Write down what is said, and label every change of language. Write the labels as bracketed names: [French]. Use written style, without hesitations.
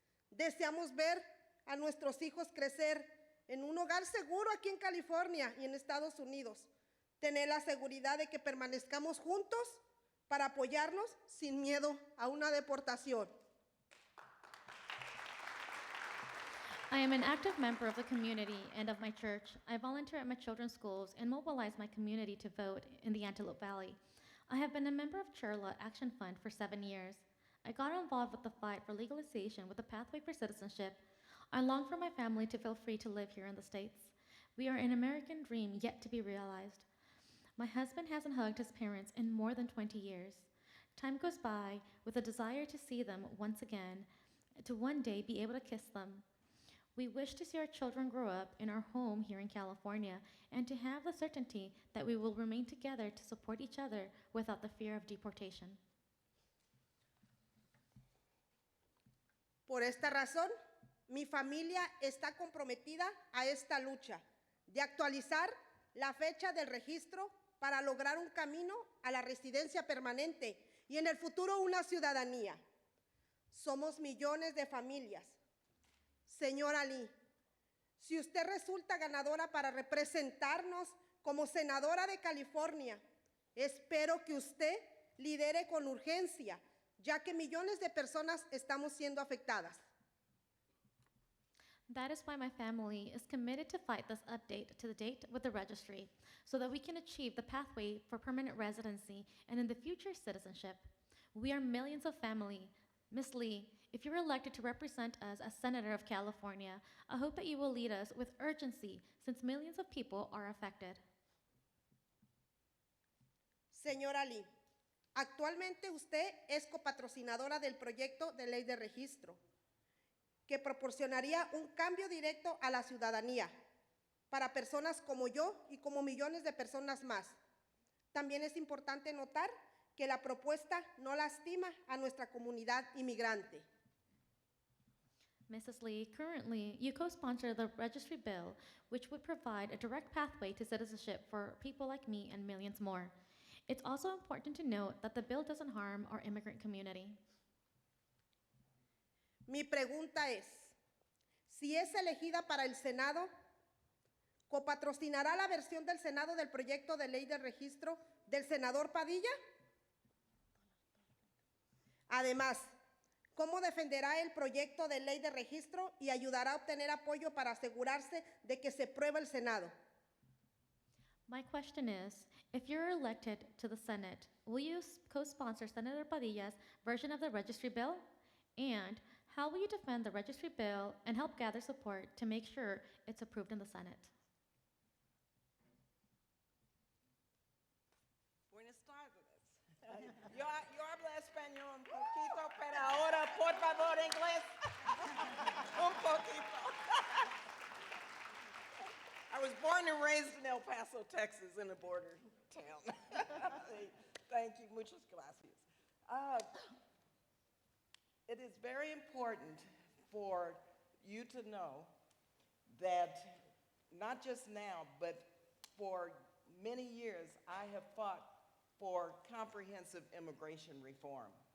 [Spanish] Deseamos ver a nuestros hijos crecer en un hogar seguro aquí en California y en Estados Unidos. Tener la seguridad de que permanezcamos juntos para apoyarnos sin miedo a una deportación. [English] I am an active member of the community and of my church. I volunteer at my children's schools and mobilize my community to vote in the Antelope Valley. I have been a member of Chirla Action Fund for 7 years. I got involved with the fight for legalization with the Pathway for Citizenship. I long for my family to feel free to live here in the States. We are an American dream yet to be realized. My husband hasn't hugged his parents in more than 20 years. Time goes by with a desire to see them once again, to one day be able to kiss them. We wish to see our children grow up in our home here in California and to have the certainty that we will remain together to support each other without the fear of deportation. [Spanish] Por esta razón, mi familia está comprometida a esta lucha de actualizar la fecha del registro para lograr un camino a la residencia permanente y en el futuro una ciudadanía. Somos millones de familias. Señora Lee, si usted resulta ganadora para representarnos como senadora de California, espero que usted lidere con urgencia, ya que millones de personas estamos siendo afectadas. [English] That is why my family is committed to fight this update to the date with the registry so that we can achieve the pathway for permanent residency and in the future citizenship. We are millions of family. Ms. Lee, if you're elected to represent us as Senator of California, I hope that you will lead us with urgency since millions of people are affected. [Spanish] Señora Lee, actualmente usted es copatrocinadora del proyecto de ley de registro, que proporcionaría un cambio directo a la ciudadanía para personas como yo y como millones de personas más. También es importante notar que la propuesta no lastima a nuestra comunidad inmigrante. [English] Mrs. Lee, currently, you co-sponsor the registry bill, which would provide a direct pathway to citizenship for people like me and millions more. It's also important to note that the bill doesn't harm our immigrant community. [Spanish] Mi pregunta es, si es elegida para el Senado, ¿copatrocinará la versión del Senado del proyecto de ley de registro del senador Padilla? Además, ¿cómo defenderá el proyecto de ley de registro y ayudará a obtener apoyo para asegurarse de que se apruebe el Senado? [English] My question is, if you're elected to the Senate, will you co-sponsor Senator Padilla's version of the registry bill? And how will you defend the registry bill and help gather support to make sure it's approved in the Senate? [Spanish] Buenas tardes. Yo hablo español un poquito, pero ahora, por favor, inglés. Un poquito. [English] I was born and raised in El Paso, Texas, in a border town. Thank you. [Spanish] Muchas gracias. [English] It is very important for you to know that not just now, but for many years, I have fought for comprehensive immigration reform.